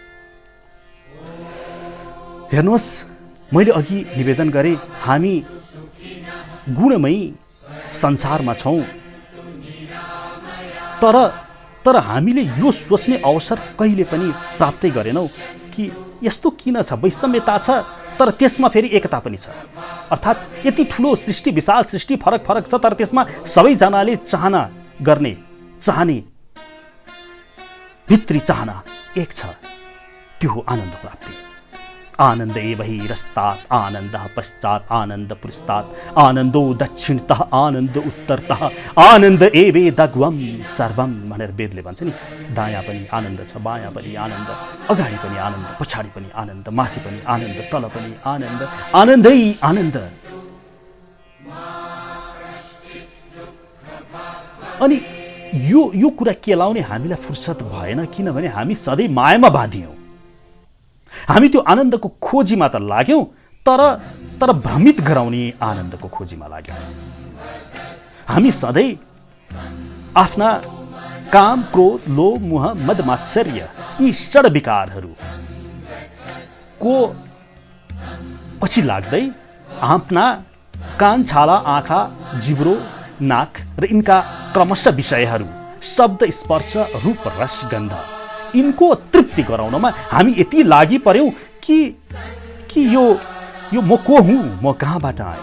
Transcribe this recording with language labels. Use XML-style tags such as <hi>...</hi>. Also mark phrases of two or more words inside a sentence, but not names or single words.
<ne>हेर्नुहोस्, मैले अघि निवेदन गरेँ हामी गुणमयी संसारमा छौँ, तर हामीले यो सोच्ने अवसर कहिले पनि प्राप्तै गरेनौँ कि यस्तो किन छ, वैषम्यता छ तर त्यसमा फेरि एकता पनि छ। अर्थात् यति ठुलो सृष्टि, विशाल सृष्टि, फरक छ, तर त्यसमा सबैजनाले चाहने भित्री चाहना एक छ, त्यो हो आनन्द प्राप्ति।</ne> <sa>आनन्द एव हि रस्तात् आनन्दः पश्चात् आनन्द पुरस्तात् आनन्दो दक्षिणतः आनन्द उत्तरतः आनन्द एवेदग्वं सर्वं</sa> <ne>भनेर वेदले भन्छ नि। दायाँ पनि आनन्द छ, बायाँ पनि आनन्द, अगाडि पनि आनन्द, पछाडि पनि आनन्द, माथि पनि आनन्द, तल पनि आनन्द, आनन्दै आनन्द। अनि यो कुरा केलाउने हामीलाई फुर्सद भएन, किनभने हामी सधैँ मायामा बाँधियौँ। हामी त्यो आनन्दको खोजीमा त लाग्यौँ, तर भ्रमित गराउने आनन्दको खोजीमा लाग्यौँ। हामी सधैँ आफ्ना काम, क्रोध, लोभ, मोह, मद, मात्सर्य यी षड विकारहरूको पछि लाग्दै आफ्ना कान, छाला, आँखा, जिब्रो, नाक र यिनका क्रमशः विषयहरू, शब्द, स्पर्श, रूप, रस, गन्ध, यिनको तृप्ति गराउनमा हामी यति लागि पर्यौँ कि यो म को हुँ, म कहाँबाट आएँ।</ne>